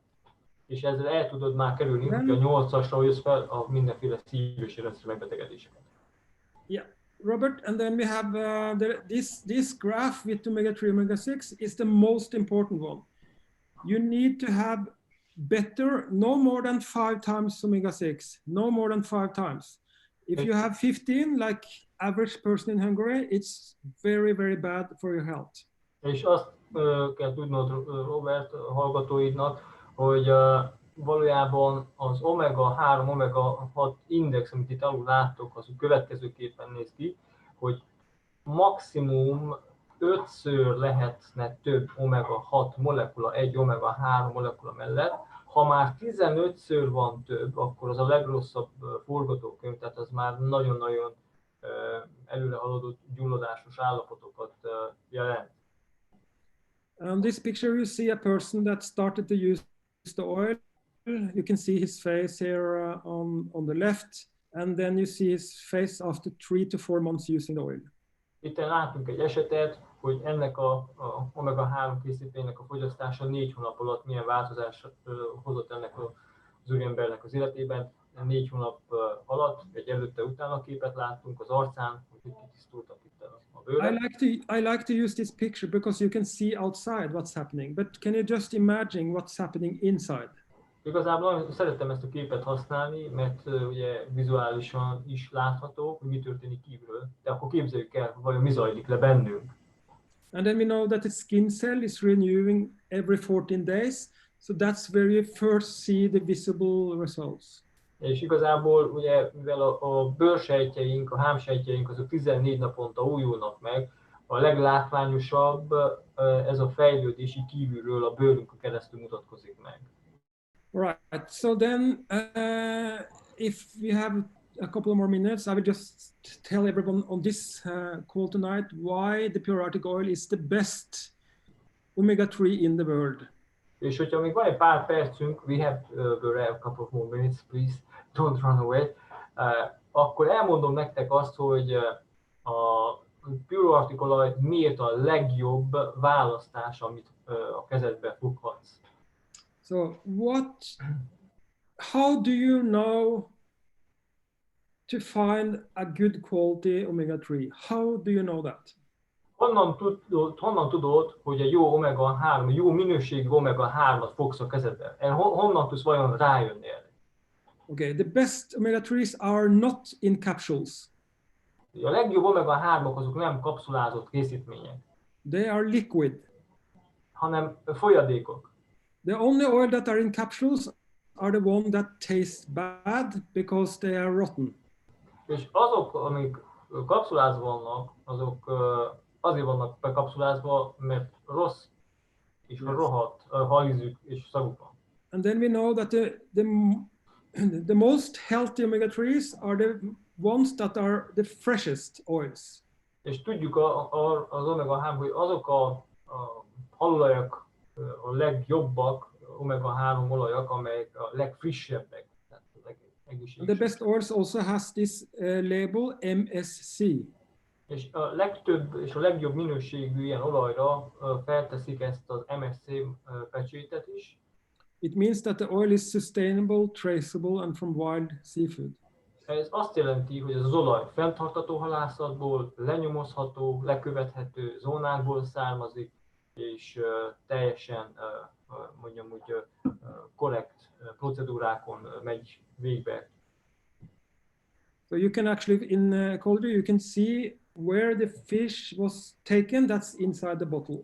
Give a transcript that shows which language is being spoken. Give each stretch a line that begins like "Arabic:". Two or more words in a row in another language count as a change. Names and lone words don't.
Hungarian: És ezzel el tudod már kerülni, hogy a 8-asra jössz fel a mindenféle szív- és érrendszeri megbetegedéseket.
English: Yeah, Robert, and then we have this graph with omega-3, omega-6 is the most important one. You need to have better, no more than 5 times omega-6, no more than 5 times. If you have 15, like average person in Hungary, it's very, very bad for your health.
Hungarian: És azt kell tudnod, Robert, a hallgatóidnak, hogy valójában az omega-3, omega-6 index, amit itt alul láttok, az következőképpen néz ki, hogy maximum 5-ször lehetne több omega-6 molekula egy omega-3 molekula mellett. Ha már 15-ször van több, akkor az a legrosszabb forgatókönyv, tehát az már nagyon-nagyon előre haladott gyulladásos állapotokat jelent.
English: On this picture you see a person that started to use the oil. You can see his face here on the left, and then you see his face after 3 to 4 months using the oil.
Hungarian: Itt látunk egy esetet, hogy ennek a omega-3 készítménynek a fogyasztása 4 hónap alatt milyen változást hozott ennek az úriembernek az életében. 4 hónap alatt egy előtte-utána képet láttunk az arcán, hogy kitisztultak itt a bőrek.
English: I like to use this picture because you can see outside what's happening, but can you just imagine what's happening inside?
Hungarian: Igazából szeretem ezt a képet használni, mert ugye vizuálisan is látható, hogy mi történik kívülről, de akkor képzeljük el, vajon mi zajlik le bennünk.
English: And then we know that the skin cell is renewing every 14 days, so that's where you first see the visible results.
Hungarian: És igazából ugye, mivel a bőrsejtjeink, a hámsejtjeink azok 14 naponta újulnak meg, a leglátványosabb ez a fejlődés így kívülről a bőrünkön keresztül mutatkozik meg.
English: Right, so then if we have a couple more minutes, I will just tell everyone on this call tonight why the pure Arctic oil is the best omega-3 in the world.
Hungarian: És hogyha még van egy pár percünk,
English: we have a couple of more minutes, please, don't run away,
Hungarian: akkor elmondom nektek azt, hogy a pure Arctic olaj miért a legjobb választás, amit a kezedbe foghatsz.
English: So how do you know to find a good quality omega-3? How do you know that?
Hungarian: Honnan tudod, hogy egy jó omega-3, jó minőségű omega-3-at fogsz a kezedbe? Honnan tudsz vajon rájönni erre?
English: Okay, the best omega-3s are not in capsules.
Hungarian: A legjobb omega-3-ok azok nem kapszulázott készítmények.
English: They are liquid.
Hungarian: Hanem folyadékok.
English: The only oil that are in capsules are the one that taste bad because they are rotten.
Hungarian: És azok, amik kapszulázva vannak, azok azért vannak bekapszulázva, mert rossz és rohadt halizük és szaguk van.
English: And then we know that the most healthy omega-3s are the ones that are the freshest oils.
Hungarian: És tudjuk az omega-3, hogy azok a halolajak a legjobbak, omega-3 olajak, amelyek a legfrissebbek.
English: The best oils also has this label MSC.
Hungarian: És a legtöbb és a legjobb minőségű ilyen olajra felteszik ezt az MSC pecsétet is.
English: It means that the oil is sustainable, traceable and from wild seafood.
Hungarian: Ez azt jelenti, hogy ez az olaj fenntartható halászatból, lenyomozható, lekövethető zónákból származik, és teljesen mondjam úgy korrekt procedúrákon megy végbe.
English: So you can actually in ecology you can see where the fish was taken, that's inside the bottle.